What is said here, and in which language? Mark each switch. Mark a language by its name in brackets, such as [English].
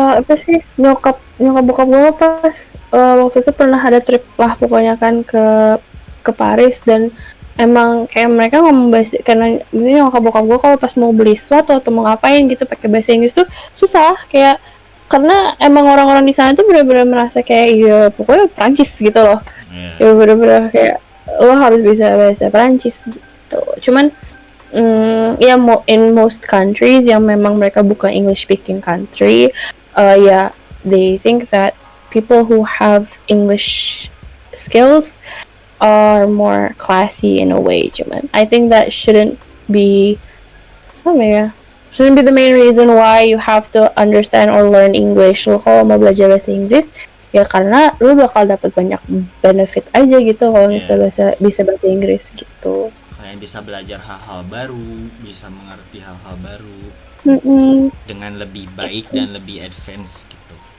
[Indonesian] apa sih, nyokap bokap gue pas waktu itu pernah ada trip lah pokoknya kan ke Paris, dan emang kayak mereka ngomong bahasa, karena misalnya nyokap bokap gue kalau pas mau beli sesuatu atau mau ngapain gitu pakai bahasa Inggris tuh susah, kayak karena emang orang-orang di sana tuh benar-benar merasa kayak ya pokoknya Prancis gitu loh. [English] yeah. [Indonesian] Ya benar-benar kayak lo harus bisa bahasa Prancis gitu. [English] Cuman ya in most countries [Indonesian] yang memang mereka bukan [English] English speaking country, ya they think that people who have English skills are more classy in a way. Cuman I think that shouldn't be the main reason why you have to understand or learn English. [Indonesian] Lo kalau mau belajar bahasa Inggris ya karena lo bakal dapat banyak benefit aja gitu kalau bisa bahasa Inggris gitu. Kalian bisa belajar hal-hal baru, bisa mengerti hal-hal baru dengan lebih baik dan lebih advance gitu.